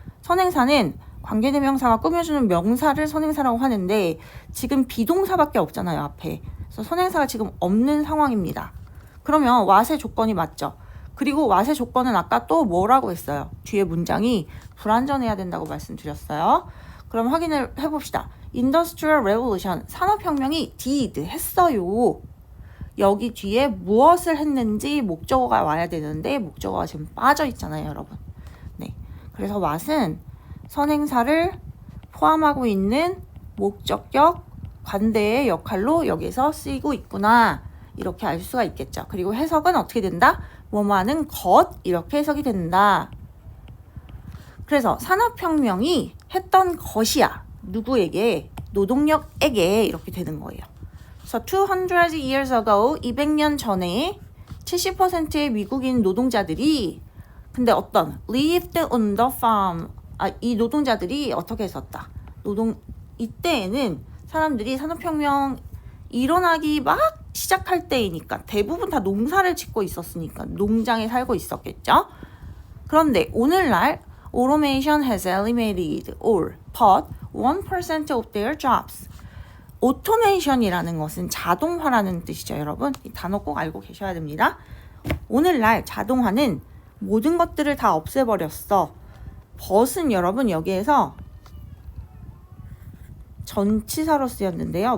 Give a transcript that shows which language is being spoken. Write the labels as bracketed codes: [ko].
[ko] 선행사는 관계대명사가 꾸며주는 명사를 선행사라고 하는데 지금 비동사밖에 없잖아요, 앞에. 그래서 선행사가 지금 없는 상황입니다. 그러면 what의 조건이 맞죠? 그리고 what의 조건은 아까 또 뭐라고 했어요? 뒤에 문장이 불완전해야 된다고 말씀드렸어요. 그럼 확인을 해봅시다. Industrial Revolution, 산업혁명이 did, 했어요. 여기 뒤에 무엇을 했는지 목적어가 와야 되는데 목적어가 지금 빠져 있잖아요, 여러분. 네, 그래서 what은 선행사를 포함하고 있는 목적격 관대의 역할로 여기서 쓰이고 있구나. 이렇게 알 수가 있겠죠. 그리고 해석은 어떻게 된다? 뭐뭐하는 것, 이렇게 해석이 된다. 그래서 산업혁명이 했던 것이야. 누구에게? 노동력에게 이렇게 되는 거예요. 그래서 [en] 200 years ago, [ko] 200년 전에 70%의 미국인 노동자들이 근데 어떤 [en] lived on the farm, [ko] 이 노동자들이 어떻게 했었다. 이때에는 사람들이 산업혁명 일어나기 막 시작할 때이니까 대부분 다 농사를 짓고 있었으니까 농장에 살고 있었겠죠. 그런데 오늘날 [en] automation has eliminated all but 1% of their jobs. [ko] 오토메이션이라는 것은 자동화라는 뜻이죠, 여러분. 이 단어 꼭 알고 계셔야 됩니다. 오늘날 자동화는 모든 것들을 다 없애버렸어. but은 여러분 여기에서 전치사로 쓰였는데요.